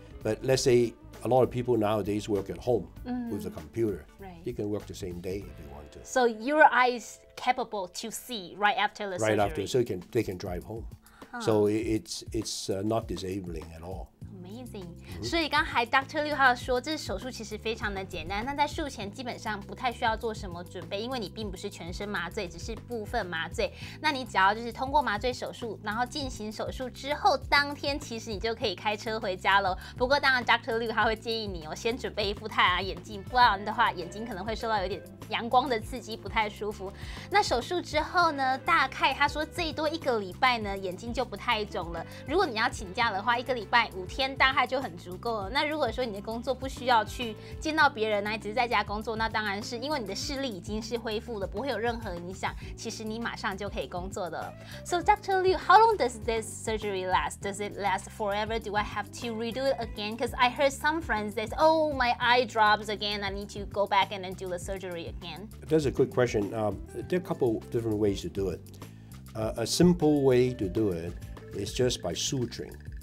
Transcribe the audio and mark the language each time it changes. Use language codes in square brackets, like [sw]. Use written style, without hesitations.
[en] But let's say a lot of people nowadays work at home with the computer. Right. You can work the same day if you want to. So your eye is capable to see right after the surgery. Right after, so they can drive home. So it's not disabling at all. Amazing， [zh] 所以刚才 Dr. Liu 他说，这手术其实非常的简单。那在术前基本上不太需要做什么准备，因为你并不是全身麻醉，只是部分麻醉。那你只要就是通过麻醉手术，然后进行手术之后，当天其实你就可以开车回家喽。不过当然 Dr. Liu 他会建议你先准备一副太阳眼镜，不然的话眼睛可能会受到有点阳光的刺激，不太舒服。那手术之后呢，大概他说最多1个礼拜呢，眼睛就不太肿了。如果你要请假的话，1个礼拜5天大概就很足够了。那如果说你的工作不需要去见到别人，只是在家工作，那当然是因为你的视力已经是恢复了，不会有任何影响。其实你马上就可以工作的了。 [en] So Dr. Liu, how long does this surgery last? Does it last forever? Do I have to redo it again? Because I heard some friends say, "Oh, my eye drops again. I need to go back and then do the surgery again." That's a good question. There are a couple different ways to do it. A simple way to do it is just by suturing.